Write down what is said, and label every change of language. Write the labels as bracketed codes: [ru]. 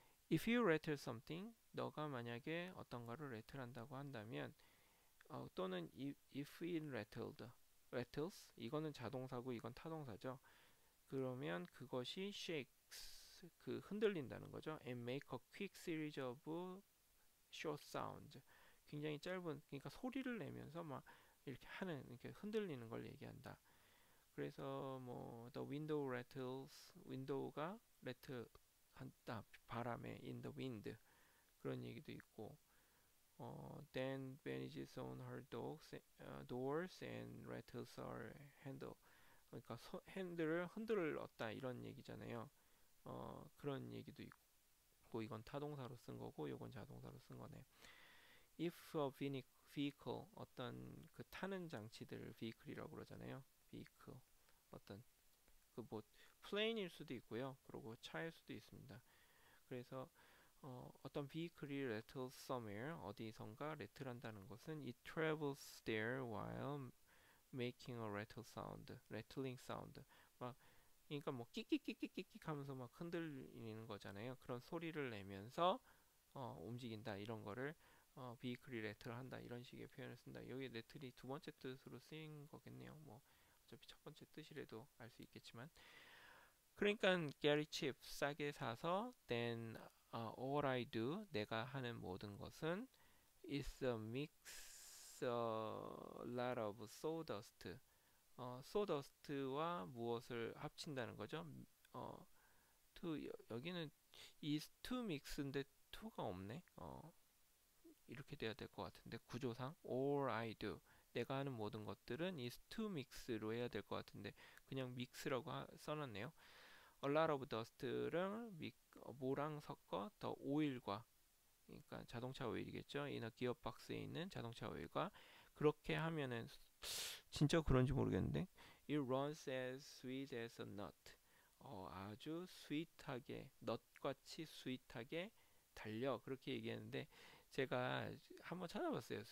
[en] If you rattle something, [ko] 너가 만약에 어떤 거를 레틀한다고 한다면, 또는 [en] if it rattles, [ko] 이거는 자동사고 이건 타동사죠. 그러면 그것이 shakes, 그 흔들린다는 거죠. [en] And make a quick series of short sounds. [ko] 굉장히 짧은, 그러니까 소리를 내면서 막 이렇게 하는, 이렇게 흔들리는 걸 얘기한다. [en] 그래서 뭐 the window rattles, [ko] 윈도우가 rattle 한다, 바람에 [en] in the wind, 그런 얘기도 있고, then bandages on her doors and rattles her handle. [ko] 그러니까 핸들을 흔들었다 이런 얘기잖아요. 그런 얘기도 있고, 이건 타동사로 쓴 거고 이건 자동사로 쓴 거네. [en] If a vehicle, [ko] 어떤 그 타는 장치들을 vehicle이라고 그러잖아요. vehicle, 어떤 그 뭐 플레인일 수도 있고요. 그리고 차일 수도 있습니다. [en] 그래서 어떤 vehicle이 rattles somewhere, [ko] 어디선가 rattle한다는 것은 [en] it travels there while making a rattle sound, rattling sound. [ko] 막 그러니까 뭐 끽끽끽끽끽 하면서 막 흔들리는 거잖아요. 그런 소리를 내면서 움직인다 이런 거를 비클이 레틀 한다 이런 식의 표현을 쓴다. 여기 레틀이 두 번째 뜻으로 쓰인 거겠네요. 뭐 어차피 첫 번째 뜻이라도 알 수 있겠지만, 그러니까 Gary Chip 싸게 사서 [en] then all I do, [ko] 내가 하는 모든 것은 [en] is a mix a lot of sawdust. [ko] sawdust와 무엇을 합친다는 거죠? 어, 여기는 is to mix인데 to가 없네. 이렇게 돼야 될 것 같은데 구조상 [en] all I do, [ko] 내가 하는 모든 것들은 [en] is to mix [ko] 로 해야 될 것 같은데 그냥 mix라고 써놨네요. A lot of dust를 뭐랑 섞어 더 오일과, 그러니까 자동차 오일이겠죠. in a gearbox에 있는 자동차 오일과 그렇게 하면은 진짜 그런지 모르겠는데 [en] it runs as sweet as a nut. [ko] 아주 스윗하게, 넛같이 스윗하게 달려, 그렇게 얘기했는데 제가 한번 찾아봤어요.